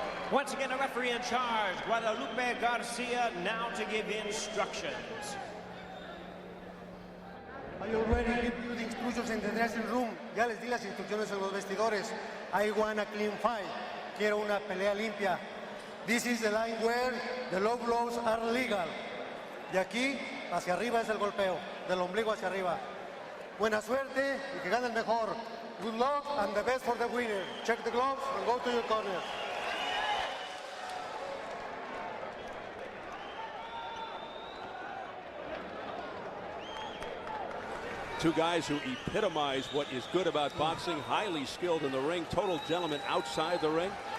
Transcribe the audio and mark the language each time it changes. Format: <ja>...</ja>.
<en>Once again, a referee in charge, Guadalupe Garcia, now to give instructions. I already give you the instructions in the dressing room.</en> <es>Ya les di las instrucciones en los vestidores.</es> <en>I want a clean fight.</en> <es>Quiero una pelea limpia.</es> <en>This is the line where the low blows are legal.</en> <es>De aquí hacia arriba es el golpeo, del ombligo hacia arriba. Buena suerte y que gane el mejor.</es> <en>Good luck and the best for the winner. Check the gloves and go to your corner. Two guys who epitomize what is good about boxing, highly skilled in the ring, total gentlemen outside the ring.</en>